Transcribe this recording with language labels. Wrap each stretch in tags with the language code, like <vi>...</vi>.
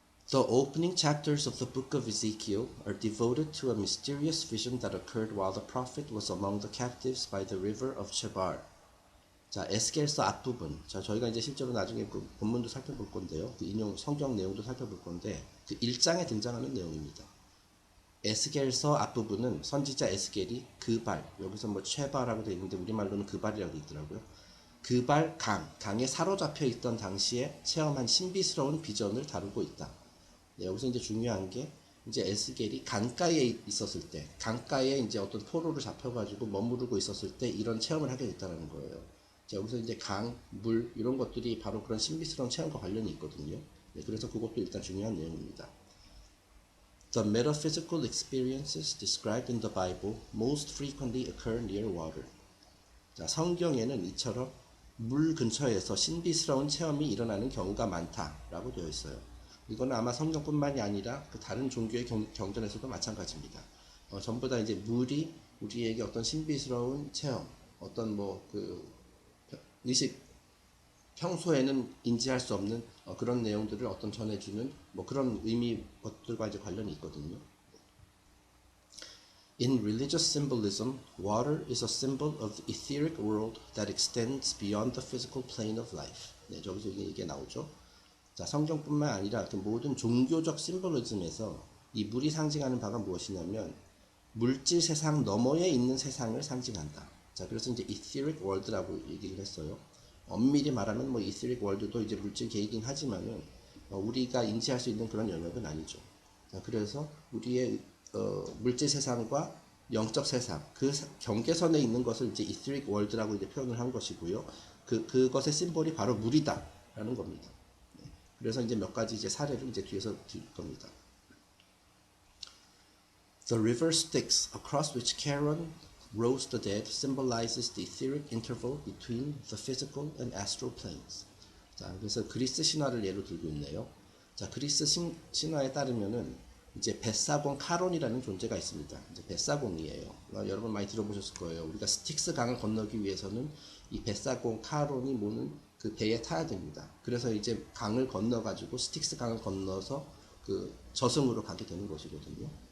<en>The opening chapters of the book of Ezekiel are devoted to a mysterious vision that occurred while the prophet was among the captives by the river of Chebar.</en> <ko>자, 에스겔서 앞부분. 자, 저희가 이제 실제로 나중에 그 본문도 살펴볼 건데요. 그 인용 성경 내용도 살펴볼 건데 그 1장에 등장하는 내용입니다. 에스겔서 앞부분은 선지자 에스겔이 그발, 여기서 뭐 최바라고 되어 있는데 우리말로는 그발이라고 되어 있더라고요. 그발 강에 사로잡혀 있던 당시에 체험한 신비스러운 비전을 다루고 있다. 네, 여기서 이제 중요한 게 이제 에스겔이 강가에 있었을 때, 강가에 이제 어떤 포로를 잡혀가지고 머무르고 있었을 때 이런 체험을 하게 됐다는 거예요. 자, 여기서 이제 강, 물 이런 것들이 바로 그런 신비스러운 체험과 관련이 있거든요. 네, 그래서 그것도 일단 중요한 내용입니다.</ko> <en>The metaphysical experiences described in the Bible most frequently occur near water.</en> <ko>자, 성경에는 이처럼 물 근처에서 신비스러운 체험이 일어나는 경우가 많다라고 되어 있어요. 이거는 아마 성경뿐만이 아니라 그 다른 종교의 경전에서도 마찬가지입니다. 전부 다 이제 물이 우리에게 어떤 신비스러운 체험, 어떤 뭐 그 의식, 평소에는 인지할 수 없는 그런 내용들을 어떤 전해주는 뭐 그런 의미 것들과 이제 관련이 있거든요.</ko> <en>In religious symbolism, water is a symbol of the etheric world that extends beyond the physical plane of life.</en> <ko>네, 저기서 이게 나오죠. 자, 성경뿐만 아니라 그 모든 종교적 심볼리즘에서 이 물이 상징하는 바가 무엇이냐면 물질 세상 너머에 있는 세상을 상징한다. 자, 그래서 이제 etheric world라고 얘기를 했어요. 엄밀히 말하면 뭐 etheric world도 이제 물질 계이긴 하지만은 우리가 인지할 수 있는 그런 영역은 아니죠. 자, 그래서 우리의 물질 세상과 영적 세상 그 경계선에 있는 것을 이제 etheric world라고 이제 표현을 한 것이고요. 그것의 심볼이 바로 물이다라는 겁니다. 그래서 이제 몇 가지 이제 사례를 이제 뒤에서 드릴 겁니다.</ko> <en>The river Styx, across which Charon rose the dead, symbolizes the etheric interval between the physical and astral planes.</en> <ko>자, 그래서 그리스 신화를 예로 들고 있네요. 자, 그리스 신화에 따르면은 이제 벳사공 카론이라는 존재가 있습니다. 이제 벳사공이에요. 여러분 많이 들어보셨을 거예요. 우리가 스틱스 강을 건너기 위해서는 이 벳사곤 카론이 모는 그 배에 타야 됩니다. 그래서 이제 강을 건너가지고 스틱스 강을 건너서 그 저승으로 가게 되는 것이거든요.</ko>